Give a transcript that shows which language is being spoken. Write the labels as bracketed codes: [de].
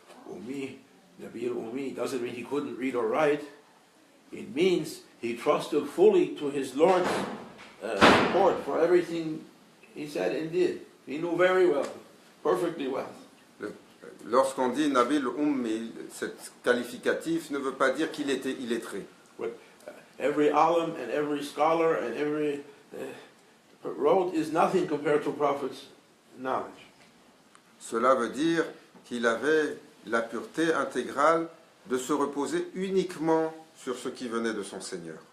[en] Ummi, Nabi al-Ummi doesn't mean he couldn't read or write. It means he trusted fully to his Lord's support for everything he said and did. He knew very well, perfectly well. [fr] Lorsqu'on dit Nabil Ummi, cet qualificatif ne veut pas dire qu'il était illettré. [en] What every alim and every scholar and every wrote is nothing compared to Prophet's knowledge. [fr] Cela veut dire qu'il avait la pureté intégrale de se reposer uniquement sur ce qui venait de son Seigneur.